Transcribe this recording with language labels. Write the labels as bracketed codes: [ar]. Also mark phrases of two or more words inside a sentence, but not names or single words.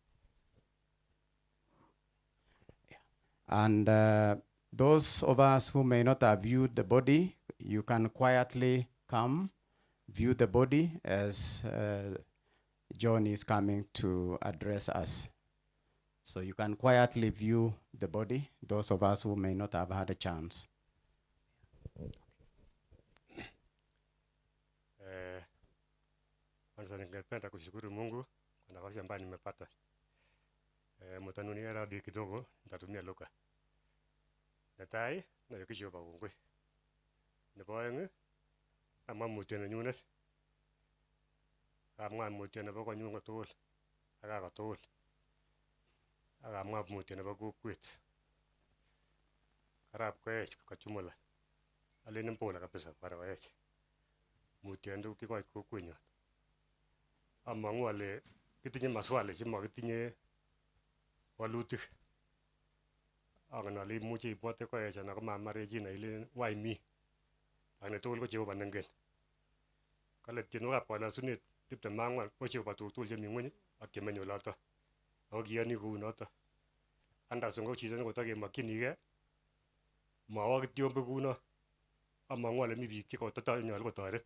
[en] And those of us who may not have viewed the body, you can quietly come, view the body as John is coming to address us. So you can quietly view the body, those of us who may not have had a chance. [sw] Kwanza ningependa kushukuru Mungu kwa nafasi ambayo nimepata. Mtanunia radi kidogo, nitatumia lugha. [kln] Netai na yokisho ba kongoi. Nebo aeng amwa mutyo nenyunet. Amwa mutyo nebo konyun kotugul. Aka kotugul. Akamwa mutyo nebo kokwet. Arap Koech kachumula. Aleni [sw] pole kabisa [kln] para Koech. Mutyo ndio kikoit kokwenyon. Amangu ale kitinye maswali chemakitinye walutik. Angen ale imuche ibwate Koech anan ko Mama Regina ile [en] why me. [kln] Ane tugul ko Jehova nengen. Kale tienwokab kalasunet 24 ko Jehova tugul chemi ngweny ak chemenye oloto. Ako kiyoni kou noto. Anderson ko chito nekotakemokyinige. Mawa kityo kuno. Amangu ale mi biik chekotonyolu kotoret.